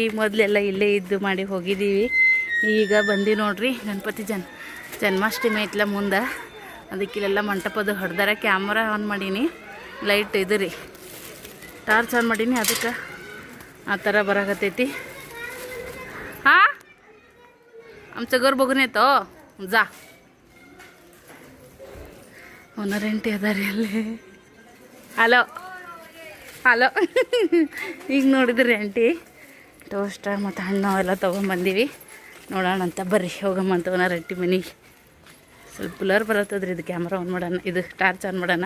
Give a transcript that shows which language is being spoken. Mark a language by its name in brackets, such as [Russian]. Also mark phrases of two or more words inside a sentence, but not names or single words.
[Kannada] ಮೊದಲೆಲ್ಲ ಇಲ್ಲೇ ಇದ್ದು ಮಾಡಿ ಹೋಗಿದ್ದೀವಿ. ಈಗ ಬಂದೀವಿ ನೋಡ್ರಿ. ಗಣಪತಿ ಜನ್ಮಾಷ್ಟಮಿ ಐತ್ಲ ಮುಂದೆ, ಅದಕ್ಕಿಲ್ಲೆಲ್ಲ ಮಂಟಪದ ಹೊಡೆದಾರ. [English] camera on [Kannada] ಮಾಡೀನಿ, ಲೈಟ್ ಇದು ರೀ [English] torch on [Kannada] ಮಾಡೀನಿ, ಅದಕ್ಕೆ ಆ ಥರ ಬರಾಕತ್ತೈತಿ. [Marathi] ಹಾಂ आमचं घर बघून येतो जा. [Kannada] ಓನರಂಟಿ ಅದಾರಿ ಅಲ್ಲಿ. [English] hello hello [Kannada] ಈಗ ನೋಡಿದ್ರಿ ಆಂಟಿ ಟೋಸ್ಟ ಮತ್ತು ಹಣ್ಣು ಎಲ್ಲ ತೊಗೊಂಬಂದೀವಿ. ನೋಡೋಣ ಅಂತ ಬರ್ರಿ, ಹೋಗಮ್ಮಂತ ಓನರಂಟಿ ಮನೆಗೆ. ಸ್ವಲ್ಪ ಬ್ಲರ್ ಬರತ್ತದ್ರಿ, ಇದು [English] camera on [Kannada] ಮಾಡೋಣ, ಇದು [English] torch on [Kannada] ಮಾಡೋಣ.